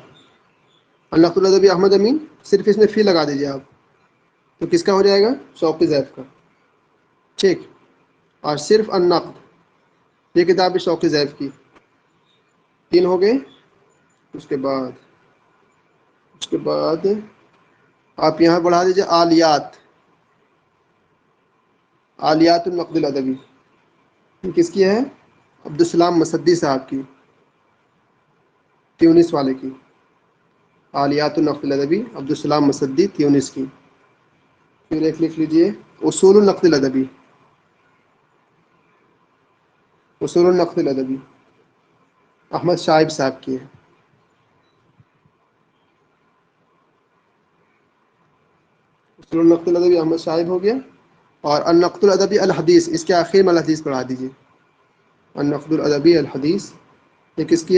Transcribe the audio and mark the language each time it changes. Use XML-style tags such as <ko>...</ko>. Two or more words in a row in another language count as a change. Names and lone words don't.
<ur>النقد الادبی احمد امین، صرف اس میں فی لگا دیجیے آپ، تو کس کا ہو جائے گا؟ شوقی زیب کا. ٹھیک. اور صرف النقد، یہ کتاب ہے شوقی زیب کی. 3 ہو گئے. اس کے بعد آپ یہاں بڑھا دیجیے آلیات. آلیات النقد الادبی یہ کس کی ہے؟ عبدالسلام مصدی صاحب کی، تیونس والے کی. آلیات النقد الادبی عبدالسلام مصدی تیونس کی. پھر ایک لکھ لیجیے اصول النقد الادبی. اصول النقد الادبی احمد شائب صاحب کی ہے. اصول النقد الادبی احمد شائب ہو گیا. اور النقد الادبی الحدیث، اس کے آخر میں الحدیث پڑھا دیجیے. النقد الادبی الحدیث یہ کس کی ہے؟</ur>